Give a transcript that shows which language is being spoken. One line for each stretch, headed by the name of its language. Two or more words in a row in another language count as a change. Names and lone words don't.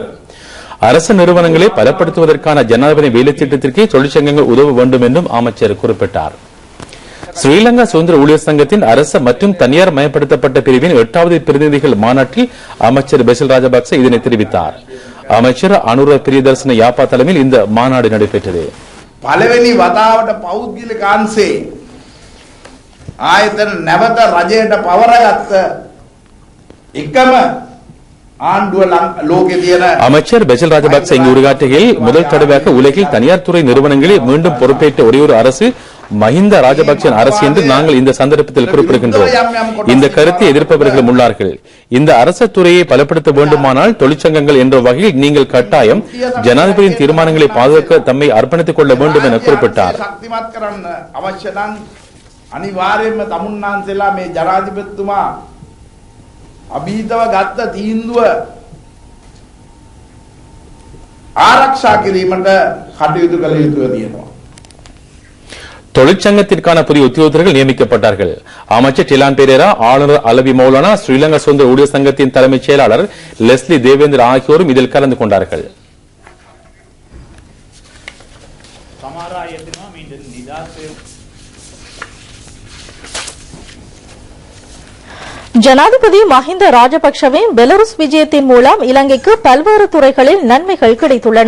Tamil: அரசு நிறுவனங்களை பலப்படுத்துவதற்கான ஜனாதிபதி வேலை திட்டத்திற்கே தொழிற்சங்கங்கள் உதவ வேண்டும் என்றும் அமைச்சர் குறிப்பிட்டார். ஸ்ரீலங்கா சுதந்திர ஊழியர் சங்கத்தின் அரசு மற்றும் தனியார் மயப்படுத்தப்பட்ட பிரிவின் 8வது பிரதிநிதிகள் மாநாட்டில் அமைச்சர் பெசில் ராஜபக்ச இதனை தெரிவித்தார். அமைச்சர் அனுர பிரியதர்சன யாப்பா தலைமையில் இந்த மாநாடு நடைபெற்றது.
Sinhala: පළවෙනි වතාවට පෞද්ගලික අංශේ ආයතන නැවත රජයට පවරගත්ත එකම ආණ්ඩුව ලෝකේ තියෙන
Tamil: அமைச்சர் பெசில் ராஜபக்ச இங்கு உரையாற்றுகையில் முதல் தடவையாக உலகில் தனியார் துறை நிறுவனங்களை மீண்டும் பொறுப்பேற்ற ஒரே ஒரு அரசு மஹிந்த ராஜபக்சன் அரசு என்று நாங்கள் இந்த சந்தர்ப்பத்தில் குறிப்பிடுகின்றோம். இந்த கருத்தை எதிர்ப்பவர்களும் உள்ளார்கள். இந்த அரசு துறையை பலப்படுத்த வேண்டுமானால் தொழிற்சங்கங்கள் என்ற வகையில் நீங்கள் கட்டாயம் ஜனாதிபதியின் தீர்மானங்களை பாதுகாக்க தம்மை அர்ப்பணித்துக் கொள்ள வேண்டும் என குறிப்பிட்டார்.
Sinhala: අනිවාර්යයෙන්ම තමුන්නාන්සේලා මේ ජනාධිපතිතුමා අභීතව ගත්ත තීන්දුව ආරක්ෂා කිරීමට කටයුතු කළ යුතුව තියෙනවා.
Tamil: தொழிற்சங்கத்திற்கான புதிய உத்தியோகத்தர்கள் நியமிக்கப்பட்டார்கள். அமைச்சர் டிலான் பெரேரா, ஆளுநர் அலவி மௌலானா, ஸ்ரீலங்கா சுதந்திர ஊழியர் சங்கத்தின் தலைமைச் செயலாளர் லெஸ்லி தேவேந்திர ஆகியோரும் இதில் கலந்து கொண்டார்கள். ஜனாதிபதி மஹிந்த ராஜபக்சவின் பெலருஸ் விஜயத்தின் மூலம் இலங்கைக்கு பல்வேறு துறைகளில் நன்மைகள் கிடைத்துள்ளன.